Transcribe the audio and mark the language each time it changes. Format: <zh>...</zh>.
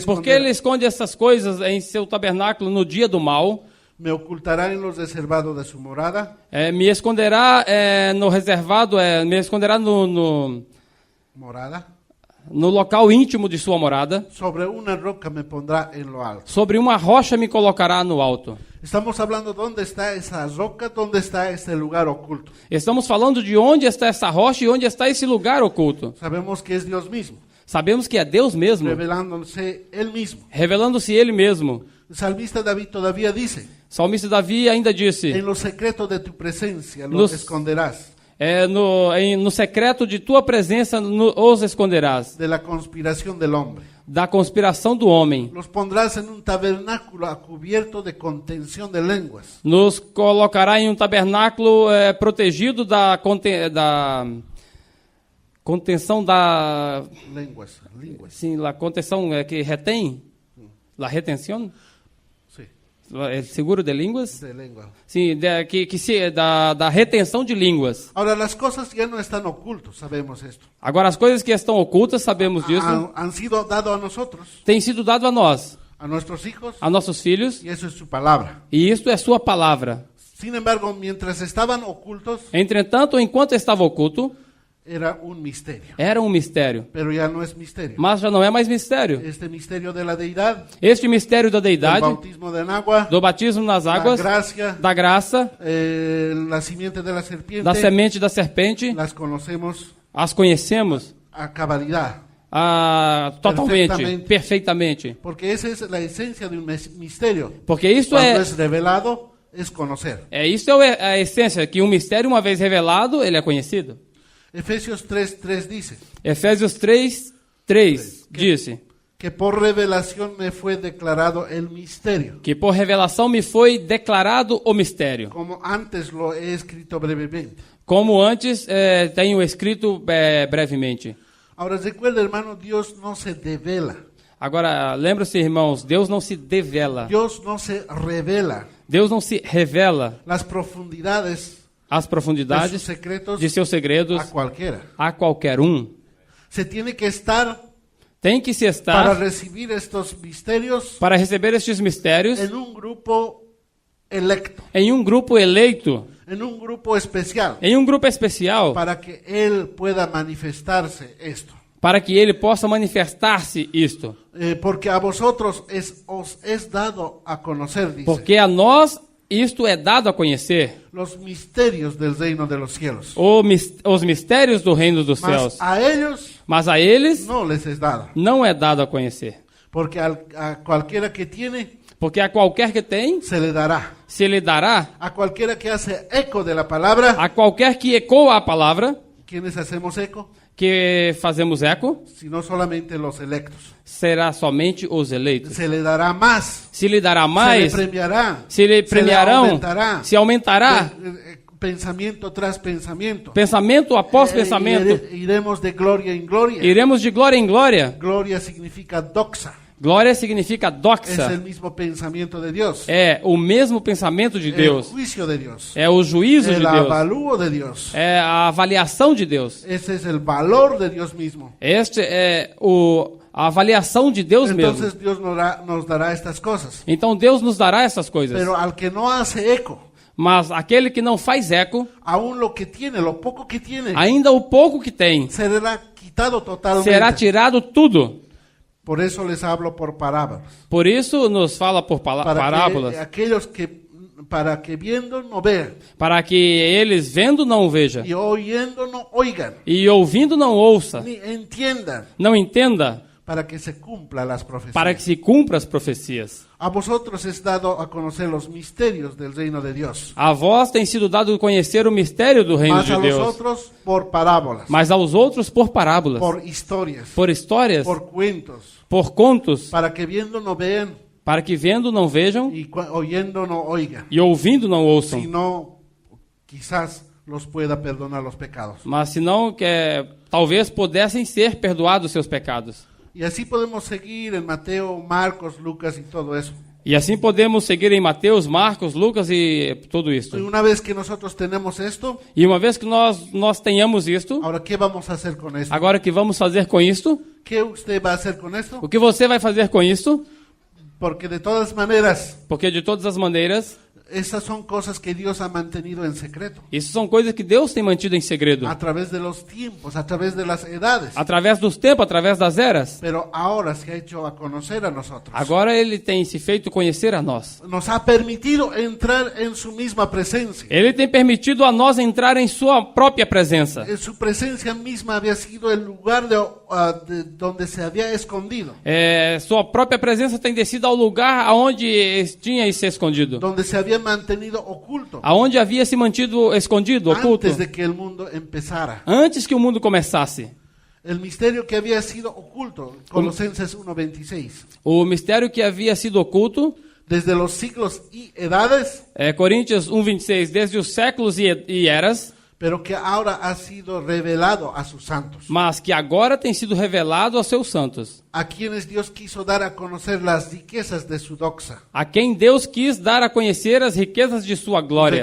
<pt>por que ele esconde essas coisas em seu tabernáculo no dia do mal?</pt> <es>me ocultará en los reservados de su morada?</es> <pt>Me esconderá no reservado, me esconderá no Morada. local íntimo de sua morada.</pt> <es>Sobre una roca me pondrá en lo alto.</es> <pt>Sobre uma rocha me colocará no alto.</pt> <es>Estamos hablando dónde está esa roca, dónde está este lugar oculto.</es> <pt>Estamos falando de onde está essa rocha e onde está esse lugar oculto.</pt> <es>Sabemos que es Dios mismo,</es> <pt>Sabemos que é Deus mesmo,</pt> <es>revelándose Él mismo.</es> <pt>revelando-se Ele mesmo.</pt> <es>El salmista David todavía dice,</es> <pt>O salmista Davi ainda disse,</pt> <es>en lo secreto de tu presencia lo</es> <pt>Nos-</pt> <es>esconderás</es> <pt>no secreto de tua presença os esconderás,</pt> <es>de la conspiración del hombre.</es> <pt>da conspiração do homem.</pt> <es>Los pondrás en un tabernáculo a cubierto de contención de lenguas.</es> <pt>Nos colocará em um tabernáculo protegido da contenção da...</pt> <es>Lenguas.</es> <pt>Sim, a contenção que retém. La retenção?</pt> <es>Sí.</es> <pt>seguro de línguas?</pt> <es>de lengua.</es> <pt>Sim, da retenção de línguas.</pt> <es>Ahora, las cosas ya no están ocultas, sabemos esto.</es> <pt>Agora, as coisas que estão ocultas, sabemos disso,</pt> <es>Han sido dadas a nosotros,</es> <pt>têm sido dado a nós,</pt> <es>a nuestros hijos,</es> <pt>a nossos filhos,</pt> <es>y eso es su palabra.</es> <pt>e isto é sua palavra.</pt> <es>Sin embargo, mientras estaban ocultos,</es> <pt>Entretanto, enquanto estava oculto,</pt> <es>era un misterio.</es> <pt>era um mistério.</pt> <es>Pero ya no es misterio.</es> <pt>Mas já não é mais mistério.</pt> <es>Este misterio de la deidad,</es> <pt>Este mistério da</pt> <es>del</es> <pt>deidade,</pt> <es>bautismo en agua,</es> <pt>do batismo nas</pt> <es>la</es> <pt>águas,</pt> <es>gracia,</es> <pt>da graça,</pt> <es>la simiente de la serpiente,</es> <pt>da semente da serpente,</pt> <es>las conocemos</es> <pt>as conhecemos</pt> <es>a cabalidad.</es> <pt>totalmente, perfeitamente.</pt> <es>Porque esa es la esencia de un misterio.</es> <pt>Porque isso</pt> <es>Cuando es revelado, es conocer.</es> <pt>isso é a essência, que um mistério, uma vez revelado, ele é conhecido.</pt> <es>Efesios 3:3 dice</es> <pt>Efésios 3:3 disse</pt> <es>que por revelación me fue declarado el misterio,</es> <pt>que por revelação me foi declarado o mistério.</pt> <es>como antes lo he escrito brevemente.</es> <pt>Como antes tenho escrito brevemente.</pt> <es>Ahora recuerda, hermano, Dios no se devela.</es> <pt>Agora, lembra-se, irmãos, Deus não se devela.</pt> <es>Dios no se revela.</es> <pt>Deus não se revela</pt> <es>Las profundidades</es> <pt>as</pt> <es>de sus</es> <pt>profundidades</pt> <es>secretos</es> <pt>de seus segredos</pt> <es>a cualquiera.</es> <pt>a qualquer um.</pt> <es>Se tiene que estar</es> <pt>Tem que se</pt> <es>para</es> <pt>estar</pt> <es>recibir estos misterios</es> <pt>para receber estes mistérios</pt> <es>en un grupo electo,</es> <pt>em um grupo eleito,</pt> <es>en un grupo especial,</es> <pt>em um grupo especial,</pt> <es>para que Él pueda manifestarse esto.</es> <pt>para que ele possa manifestar-se isto.</pt> <es>Porque a vosotros os es dado a conocer, dice,</es> <pt>Porque a nós isto é dado a conhecer,</pt> <es>los misterios del reino de los cielos.</es> <pt>os mistérios do reino dos céus.</pt> <es>Mas a ellos</es> <pt>Mas a eles</pt> <es>no les es dado.</es> <pt>não é dado a conhecer.</pt> <es>Porque a cualquiera que tiene,</es> <pt>Porque a qualquer que tem,</pt> <es>se le dará.</es> <pt>se lhe dará.</pt> <es>A cualquiera que hace eco de la palabra,</es> <pt>A qualquer que ecoa a palavra,</pt> <es>¿quiénes hacemos eco?</es> <pt>que fazemos eco,</pt> <es>Sino solamente los electos.</es> <pt>será somente os eleitos.</pt> <es>Se le dará más.</es> <pt>Se lhe dará</pt> <es>Se le</es> <pt>mais,</pt> <es>premiará.</es> <pt>se lhe premiarão,</pt> <es>aumentará.</es> <pt>se aumentará,</pt> <es>Pensamiento tras pensamiento.</es> <pt>pensamento após pensamento.</pt> <es>Iremos de gloria en gloria.</es> <pt>Iremos de glória em glória.</pt> <es>Gloria significa doxa.</es> <pt>Glória significa</pt> <es>Es</es> <pt>doxa.</pt> <es>el mismo pensamiento de Dios.</es> <pt>É o mesmo pensamento de</pt> <es>El</es> <pt>Deus.</pt> <es>juicio de Dios.</es> <pt>É o juízo de</pt> <es>El</es> <pt>Deus.</pt> <es>avalúo de Dios.</es> <pt>É a avaliação de Deus.</pt> <es>Ese es el valor de Dios mismo.</es> <pt>Este é a avaliação de Deus mesmo.</pt> <es>Entonces Dios nos dará estas cosas.</es> <pt>Então Deus nos dará essas coisas.</pt> <es>Pero al que no hace eco,</es> <pt>Mas aquele que não faz eco,</pt> <es>aún lo que tiene, lo poco que tiene,</es> <pt>ainda o pouco que tem,</pt> <es>será quitado totalmente.</es> <pt>será tirado tudo.</pt> <es>Por eso les hablo por parábolas.</es> <pt>Por isso nos fala por parábolas,</pt> <es>Para que viendo no vean,</es> <pt>para que eles vendo não vejam</pt> <es>y oyendo no oigan,</es> <pt>e ouvindo não ouça,</pt> <es>ni entiendan,</es> <pt>não entenda,</pt> <es>para que se cumplan las profecías.</es> <pt>para que se cumpra as profecias.</pt> <es>A vosotros es dado a conocer los misterios del reino de Dios.</es> <pt>A vós tem sido dado conhecer o mistério do reino</pt> <es>Mas</es> <pt>de</pt> <es>a los</es> <pt>Deus,</pt> <es>otros por parábolas,</es> <pt>mas aos outros por parábolas,</pt> <es>por historias,</es> <pt>por histórias,</pt> <es>por cuentos,</es> <pt>por contos,</pt> <es>para que viendo no vean</es> <pt>para que vendo não vejam</pt> <es>y oyendo no oigan,</es> <pt>e ouvindo não ouçam.</pt> <es>sino quizás los pueda perdonar los pecados.</es> <pt>Mas senão que talvez pudessem ser perdoados seus pecados.</pt> <es>Y así podemos seguir en Mateo, Marcos, Lucas y todo eso.</es> <pt>E assim podemos seguir em Mateus, Marcos, Lucas e tudo isso.</pt> <es>Y una vez que nosotros tenemos esto,</es> <pt>E uma vez que nós tenhamos isto,</pt> <es>ahora ¿qué vamos a hacer con esto?</es> <pt>agora o que vamos fazer com isto?</pt> <es>¿Qué usted va a hacer con esto?</es> <pt>O que você vai fazer com isto?</pt> <es>Porque de todas maneras,</es> <pt>Porque de todas as maneiras,</pt> <es>esas son cosas que Dios ha mantenido en secreto.</es> <pt>isso são coisas que Deus tem mantido em segredo.</pt> <es>A través de los tiempos, a través de las edades.</es> <pt>Através dos tempos, através das eras.</pt> <es>Pero ahora se ha hecho a conocer a nosotros.</es> <pt>Agora ele tem se feito conhecer a nós.</pt> <es>Nos ha permitido entrar en su misma presencia.</es> <pt>Ele tem permitido a nós entrar em sua própria presença.</pt> <es>Su presencia misma había sido el lugar de donde se había escondido.</es> <pt>Sua própria presença tem descido ao lugar aonde tinha se escondido.</pt> <es>Donde se había mantenido oculto.</es> <pt>Aonde havia se mantido escondido, oculto.</pt> <es>Antes de que el mundo empezara.</es> <pt>Antes que o mundo começasse.</pt> <es>El misterio que había sido oculto. Colosenses 1:26.</es> <pt>O mistério que havia sido oculto.</pt> <es>Desde los siglos y edades.</es> <pt>Coríntios 1:26. Desde os séculos e eras.</pt> <es>pero que ahora ha sido revelado a sus santos,</es> <pt>mas que agora tem sido revelado aos seus santos,</pt> <es>a quienes Dios quiso dar a conocer las riquezas de su doxa.</es> <pt>a quem Deus quis dar a conhecer as riquezas de sua glória.</pt>